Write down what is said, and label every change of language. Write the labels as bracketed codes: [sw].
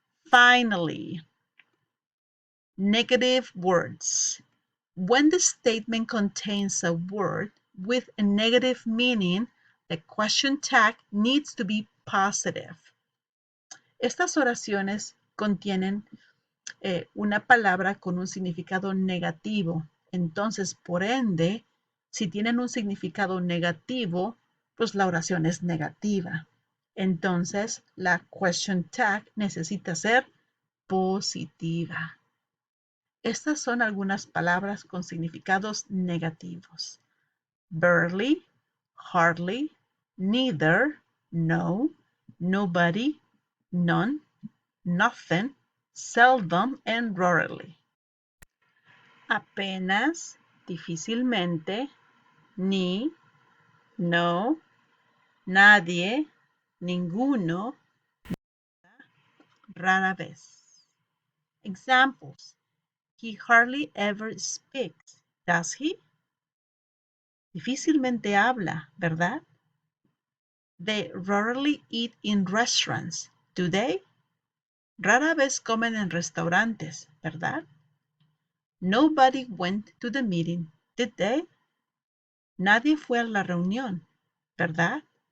[en] Finally, negative words. When the statement contains a word with a negative meaning, the question tag needs to be positive. [es] Estas oraciones contienen una palabra con un significado negativo. Entonces, por ende, si tienen un significado negativo, pues la oración es negativa. Entonces, la question tag necesita ser positiva. Estas son algunas palabras con significados negativos. [en] Barely, hardly, neither, no, nobody, none, nothing, seldom and rarely. [es] Apenas, difícilmente, ni, no, nadie, ninguno, rara vez. Examples. [en] He hardly ever speaks, does he? [es] Difícilmente habla, ¿verdad? [en] They rarely eat in restaurants, do they? [es] Rara vez comen en restaurantes, ¿verdad? [en] Nobody went to the meeting, did they? [es] Nadie fue a la reunión, ¿verdad?